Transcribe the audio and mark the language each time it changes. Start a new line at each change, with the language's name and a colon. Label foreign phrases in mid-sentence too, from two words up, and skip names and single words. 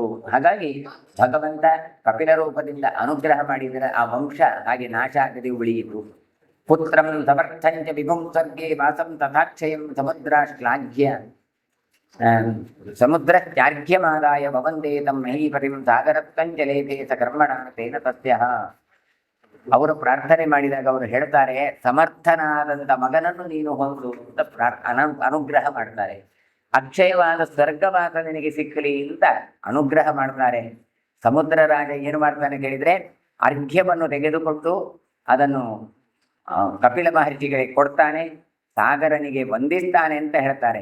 Kannada: ಹಾಗಾಗಿ ಭಗವಂತ ಕಪಿಲ ರೂಪದಿಂದ ಅನುಗ್ರಹ ಮಾಡಿದರೆ ಆ ವಂಶ ಹಾಗೆ ನಾಶ ಆಗದೆ ಉಳಿಯಿತು.
Sanskrit: ಪುತ್ರಂ ಸಮರ್ಥಂಚ ವಿಭುಂ ಸ್ವರ್ಗೇ ವಾಸಂ ತಥಾಕ್ಷಯಂ ಸಮುದ್ರ ಶ್ಲಾಘ್ಯ ಸಮುದ್ರ ತ್ಯಾರ್ಘ್ಯಮಾದಾಯ ಭವಂದೇ ತಂ ಮಹೀಪತಿಂ ಸಾಗರತ್ವಂಜಲೇಭೆ ಸ ಕರ್ಮಣ ತೇನ ತಸ್ಯ.
Kannada: ಅವರು ಪ್ರಾರ್ಥನೆ ಮಾಡಿದಾಗ ಅವರು ಹೇಳ್ತಾರೆ, ಸಮರ್ಥನಾದಂಥ ಮಗನನ್ನು ನೀನು ಹೊಂದು ಅಂತ ಅನುಗ್ರಹ ಮಾಡ್ತಾರೆ. ಅಕ್ಷಯವಾದ ಸ್ವರ್ಗವಾಸ ನಿನಗೆ ಸಿಕ್ಕಲಿ ಅಂತ ಅನುಗ್ರಹ ಮಾಡ್ತಾರೆ. ಸಮುದ್ರ ರಾಜ ಏನು ಮಾಡ್ತಾನೆ ಕೇಳಿದ್ರೆ, ಅರ್ಘ್ಯವನ್ನು ತೆಗೆದುಕೊಂಡು ಅದನ್ನು ಕಪಿಲ ಮಹರ್ಷಿಗಳಿಗೆ ಕೊಡ್ತಾನೆ, ಸಾಗರನಿಗೆ ವಂದಿಸ್ತಾನೆ ಅಂತ ಹೇಳ್ತಾರೆ.